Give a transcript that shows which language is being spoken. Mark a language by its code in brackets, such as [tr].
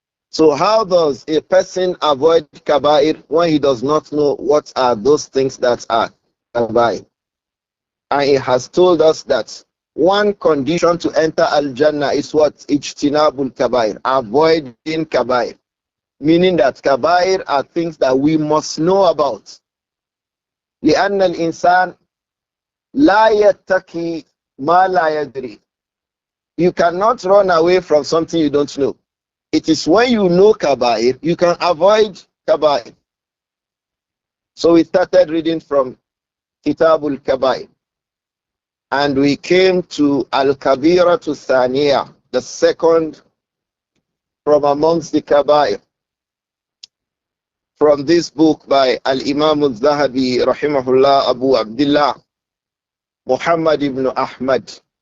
[en] So how does a person avoid kaba'ir when he does not know what are those things that are kaba'ir? And He has told us that one condition to enter al-Jannah is what? Ijtinabul kaba'ir, avoiding kaba'ir. Meaning that kaba'ir are things that we must know about. [ar] لأن الإنسان لا يتقي ما لا يدري. [en] You cannot run away from something you don't know. It is when you know kaba'ir, you can avoid kaba'ir. So we started reading from Kitaab al-Kabaair, and we came to Al-Kabira to Thaniya, the second from amongst the kaba'ir, from this book by Al-Imam al-Zahabi rahimahullah, Abu Abdullah Muhammad ibn Ahmad.